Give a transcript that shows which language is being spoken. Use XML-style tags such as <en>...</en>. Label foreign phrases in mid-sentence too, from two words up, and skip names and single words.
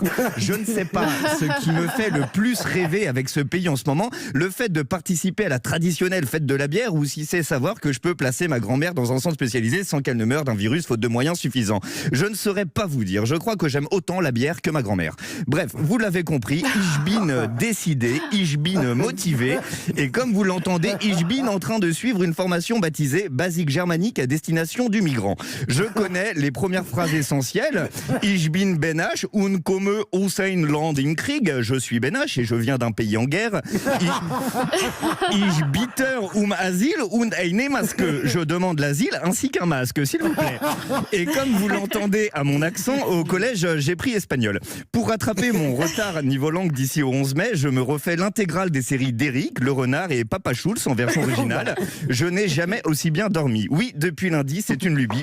<fr>Je ne sais pas ce qui me fait le plus rêver avec ce pays en ce moment, le fait de participer à la traditionnelle fête de la bière ou si c'est savoir que je peux placer ma grand-mère dans un centre spécialisé sans qu'elle ne meure d'un virus faute de moyens suffisants. Je ne saurais pas vous dire, je crois que j'aime autant la bière que ma grand-mère. Bref, vous l'avez compris,</fr> <de>ich bin</de> <fr>décidé,</fr> <de>ich bin</de> <fr>motivé et comme vous l'entendez,</fr> <de>ich bin</de> <fr>en train de suivre une formation baptisée Basique germanique à destination du migrant. Je connais les premières phrases essentielles.</fr> <de>Ich bin Benache und komme aus ein Land im Krieg.</de> <fr>Je suis Benache et je viens d'un pays en guerre.</fr> <de>Ich bitte Asyl und eine Maske.</de> <fr>Je demande l'asile ainsi qu'un masque, s'il vous plaît. Et comme vous l'entendez à mon accent, au collège, j'ai pris espagnol. Pour rattraper mon retard niveau langue d'ici au 11 mai, je me refais l'intégrale des séries d'Eric, Le Renard et Papa Schulz en version originale. Je n'ai jamais aussi bien dormi. Oui, depuis lundi, c'est une lubie.</fr>